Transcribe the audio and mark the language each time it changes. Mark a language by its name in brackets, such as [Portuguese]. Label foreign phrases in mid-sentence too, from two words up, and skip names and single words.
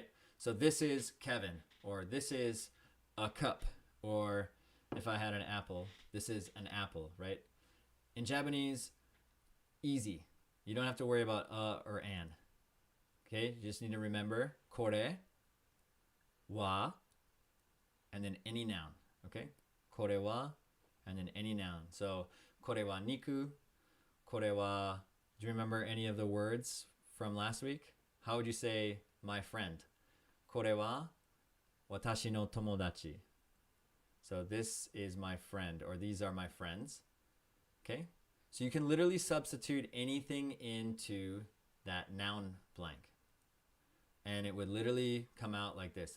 [English] So this is Kevin, or this is a cup, or if I had an apple, this is an apple, right? In Japanese, easy. You don't have to worry about or an. Okay, you just need to remember [Japanese] これ、は, [English] and then any noun. Okay, [Japanese] これは, [English] and then any noun. [Japanese] So これは肉、これは. [English] Do you remember any of the words from last week? How would you say my friend? [Japanese] これは私の友達. [English] So this is my friend, or these are my friends. Okay, so you can literally substitute anything into that noun blank, and it would literally come out like this.